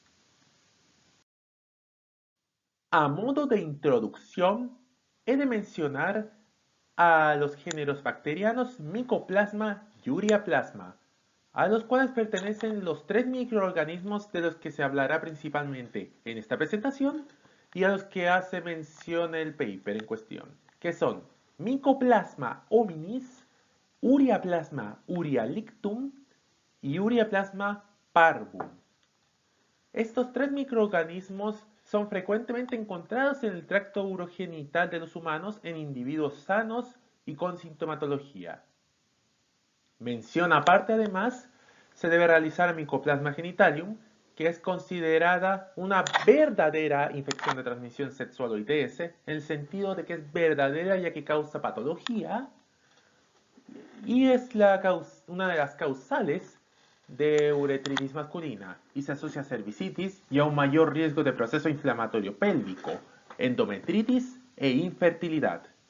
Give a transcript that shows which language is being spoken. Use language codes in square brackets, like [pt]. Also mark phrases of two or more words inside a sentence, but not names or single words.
[es] A modo de introducción, he de mencionar a los géneros bacterianos Mycoplasma y Ureaplasma, a los cuales pertenecen los tres microorganismos de los que se hablará principalmente en esta presentación y a los que hace mención el paper en cuestión, que son Mycoplasma hominis, Ureaplasma uriolictum y Ureaplasma parvum. Estos tres microorganismos son frecuentemente encontrados en el tracto urogenital de los humanos en individuos sanos y con sintomatología. Mención aparte, además, se debe realizar a Mycoplasma genitalium, que es considerada una verdadera infección de transmisión sexual o ITS, en el sentido de que es verdadera ya que causa patología y es una de las causales de uretritis masculina y se asocia a cervicitis y a un mayor riesgo de proceso inflamatorio pélvico, endometritis e infertilidad.